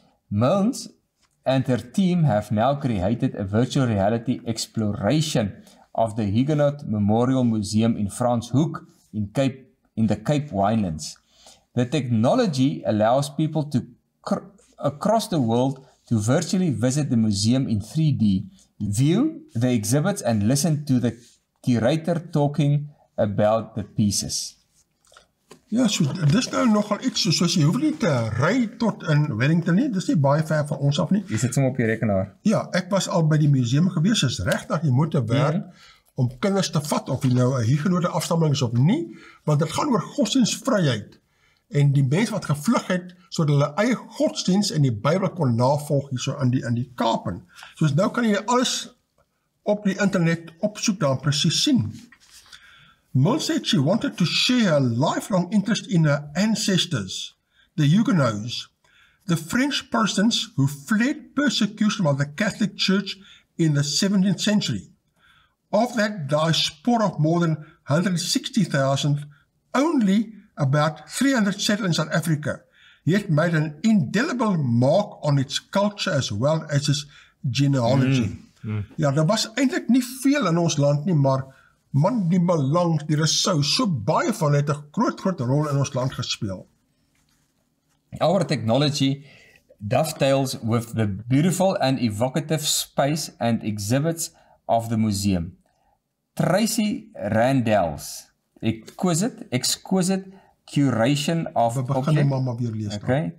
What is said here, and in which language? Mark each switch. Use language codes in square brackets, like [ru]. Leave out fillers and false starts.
[en] Milnes and her team have now created a virtual reality exploration of the Huguenot Memorial Museum in Franschhoek in the Cape Winelands. The technology allows people across the world to virtually visit the museum in 3D, view the exhibits and listen to the curator talking about the pieces. [af] Ja, so dis nou nogal iets, soos jy hoef nie te ry tot in Wellington nie, dis nie baie ver van ons af nie. Jy sit sommer op jou rekenaar. Ja, ek was al by die museum gewees, is regtig jy moet werk om kinders te vat, of jy nou 'n Hugenote afstammeling is of nie, want dit gaan oor godsdienstvryheid. En die mense wat gevlug het, sodat hulle eie godsdiens en die Bybel kon navolg hierso in die Kaap. Soos nou kan jy alles op die internet opsoek dan presies sien. [en] Milnes said she wanted to share her lifelong interest in her ancestors, the Huguenots, the French Protestants who fled persecution by the Catholic Church in the 17th century. Of that diaspora of more than 160,000, only about 300 settled in South Africa, yet made an indelible mark on its culture as well as its genealogy. [af] Ja, daar was eintlik nie veel in ons land nie, maar man, die Malangs, die Rousseau, so baie van het 'n groot rol in ons land gespeel. [en] Our technology dovetails with the beautiful and evocative space and exhibits of the museum. Tracy Randell's exquisite curation of objects. Okay.